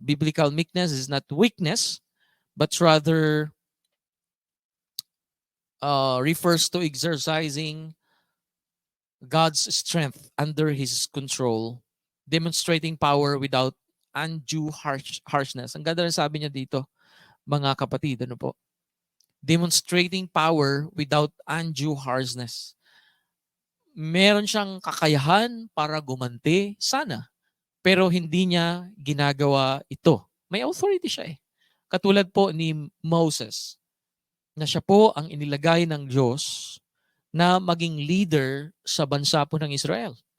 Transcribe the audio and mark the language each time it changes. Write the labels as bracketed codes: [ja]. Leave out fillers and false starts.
[en] Biblical meekness is not weakness, but rather refers to exercising God's strength under His control, demonstrating power without undue harshness. [tl] Ang ganda rin sabi niya dito, mga kapatid, po? [en] Demonstrating power without undue harshness. [tl] Meron siyang kakayahan para gumanti, sana. Pero hindi niya ginagawa ito. May authority siya eh. Katulad po ni Moses, na siya po ang inilagay ng Diyos na maging leader sa bansa po ng Israel.